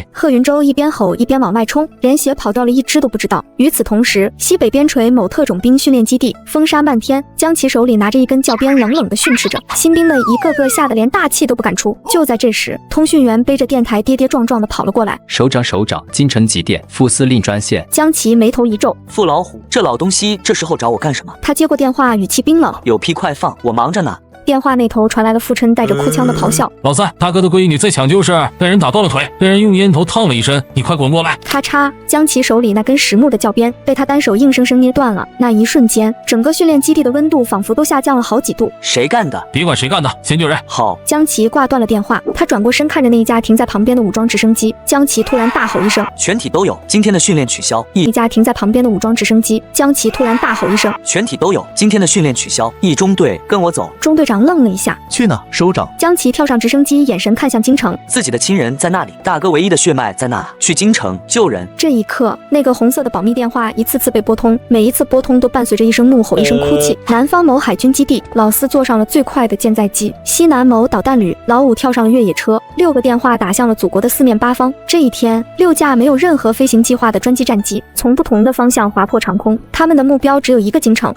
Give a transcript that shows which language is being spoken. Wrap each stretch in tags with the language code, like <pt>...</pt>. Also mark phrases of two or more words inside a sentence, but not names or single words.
<zh>贺云舟一边吼一边往外冲，连血跑掉了一只都不知道。与此同时，西北边陲某特种兵训练基地，风沙漫天，江奇手里拿着一根教鞭，冷冷地训斥着。新兵们一个个吓得連大气都不敢出。就在这时，通讯员背着电台跌跌撞撞地跑了过來。首長，京城急電，副司令專線。江奇眉頭一皺，傅老虎，這老東西這時候找我幹什麼？他接過電話，語氣冰冷，有屁快放，我忙着呢。電話那頭傳來了傅琛帶着哭腔的咆哮： 老三，大哥的閨女在搶救室被人打斷了腿，被人用煙頭燙了一身，你快滾過來！咔嚓，江奇手裡那根實木的教鞭被他單手硬生生捏斷了。那一瞬間，整個訓練基地的溫度仿佛都下降了好幾度。誰幹的？別管誰幹的，先救人。好。江奇掛斷了電話，他轉過身看着那一架停在旁邊的武裝直升機。江奇突然大吼一聲： 全體都有，今天的訓練取消。一架停在旁邊的武裝直升機。江奇突然大吼一聲： 全體都有，今天的訓練取消。一中隊跟我走。中隊長愣了一下。去哪，首長？江奇跳上直升機，眼神看向京城。自己的親人在那裡，大哥唯一的血脈在那，去京城救人。這一刻，那個紅色的保密電話一次次被撥通，每一次撥通都伴隨着一聲怒吼，一聲哭泣。南方某海軍基地，老四坐上了最快的艦載機；西南某導彈旅，老五跳上了越野車。6個電話打向了祖國的四面八方。這一天，6架沒有任何飛行計劃的專機戰機從不同的方向劃破長空，他們的目標只有一個京城。</zh>